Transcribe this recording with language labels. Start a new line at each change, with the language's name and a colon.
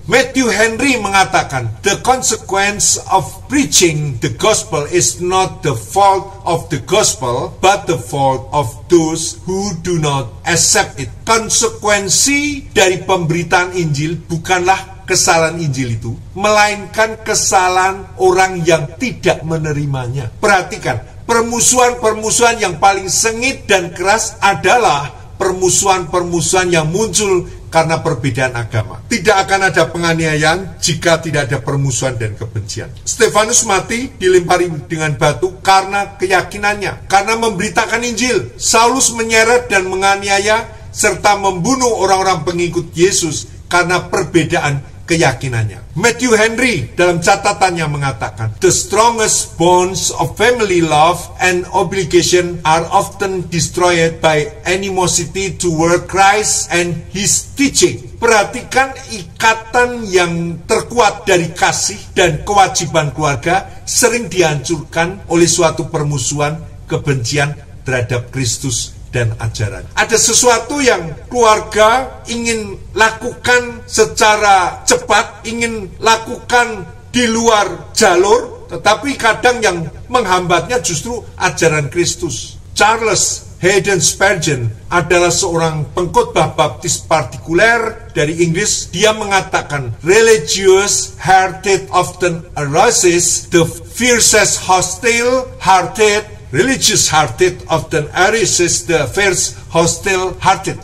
English: Matthew Henry
Indonesian: mengatakan,
English: the consequence of preaching the gospel is not the fault of the gospel, but the fault of those who do not accept it.
Indonesian: Konsekuensi dari pemberitaan Injil bukanlah kesalahan Injil itu, melainkan kesalahan orang yang tidak menerimanya. Perhatikan, permusuhan-permusuhan yang paling sengit dan keras adalah permusuhan-permusuhan yang muncul karena perbedaan agama. Tidak akan ada penganiayaan jika tidak ada permusuhan dan kebencian. Stefanus mati dilempari dengan batu karena keyakinannya, karena memberitakan Injil. Saulus menyeret dan menganiaya serta membunuh orang-orang pengikut Yesus karena perbedaan keyakinannya.
English: Matthew Henry
Indonesian: dalam catatannya mengatakan,
English: the strongest bonds of family love and obligation are often destroyed by animosity toward Christ and His teaching.
Indonesian: Perhatikan, ikatan yang terkuat dari kasih dan kewajiban keluarga sering dihancurkan oleh suatu permusuhan, kebencian terhadap Kristus dan ajaran. Ada sesuatu yang keluarga ingin lakukan secara cepat, ingin lakukan di luar jalur, tetapi kadang yang menghambatnya justru ajaran Kristus. Charles Haddon Spurgeon adalah seorang pengkhotbah baptis partikuler dari Inggris. Dia mengatakan,
English: religious hearted often arouses the fiercest hostile-hearted. Religious hearted often arouses the fierce hostile hearted.